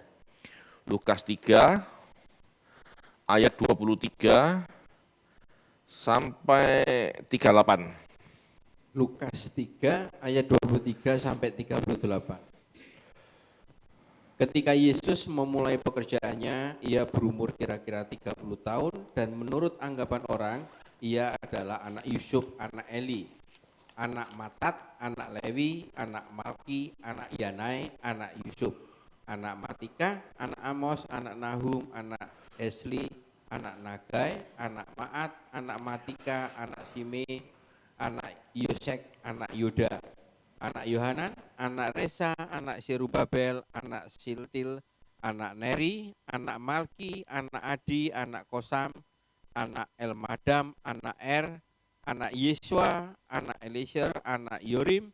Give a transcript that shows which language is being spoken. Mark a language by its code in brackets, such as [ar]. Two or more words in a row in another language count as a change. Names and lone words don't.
[id] Lukas 3 ayat 23 sampai 38. Lukas 3 ayat 23 sampai 38. Ketika Yesus memulai pekerjaannya, ia berumur kira-kira 30 tahun dan menurut anggapan orang, ia adalah anak Yusuf, anak Eli, anak Matat, anak Lewi, anak Malki, anak Yanai, anak Yusuf, anak Matika, anak Amos, anak Nahum, anak Esli, anak Nagai, anak Maat, anak Matika, anak Sime, anak Yosek, anak Yuda, anak Yohanan, anak Resa, anak Serubabel, anak Siltil, anak Neri, anak Malki, anak Adi, anak Kosam, anak Elmadam, anak anak Yesua, anak Elisir, anak Yorim,